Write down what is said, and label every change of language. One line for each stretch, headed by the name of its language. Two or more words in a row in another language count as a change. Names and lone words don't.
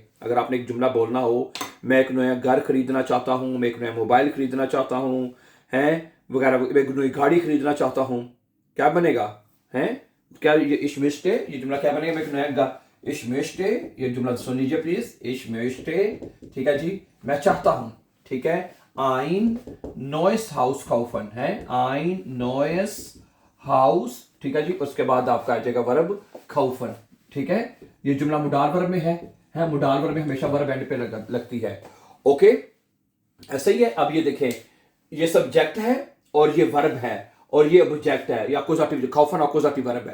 Hindi: अगर आपने एक जुमला बोलना हो, मैं एक नया घर खरीदना चाहता हूं, मैं एक नया मोबाइल खरीदना चाहता हूं, हैं वगैरह, मैं एक नई गाड़ी खरीदना चाहता हूं, क्या बनेगा? हैं क्या ये
German: ich möchte,
Hindi: ये जुमला क्या बनेगा? मैं एक नया
German: ich möchte,
Hindi: ये जुमला सुन लीजिए प्लीज।
German: ich möchte,
Hindi: ठीक है जी, मैं चाहता हूं। ठीक है,
German: ein neues Haus kaufen
Hindi: है,
German: ein neues Haus।
Hindi: ठीक है जी, उसके बाद आपका आ जाएगा वर्ब kaufen। ठीक है, ये जुमला मुडार वर्ब में है, मुडार वर्ब में हमेशा वर्ब एंड पे लगती है। ओके, ऐसा ही है। अब ये देखें, ये सब्जेक्ट है और ये वर्ब है और ये ऑब्जेक्ट है, या अक्यूजेटिव, kaufen अक्यूजेटिव वर्ब है।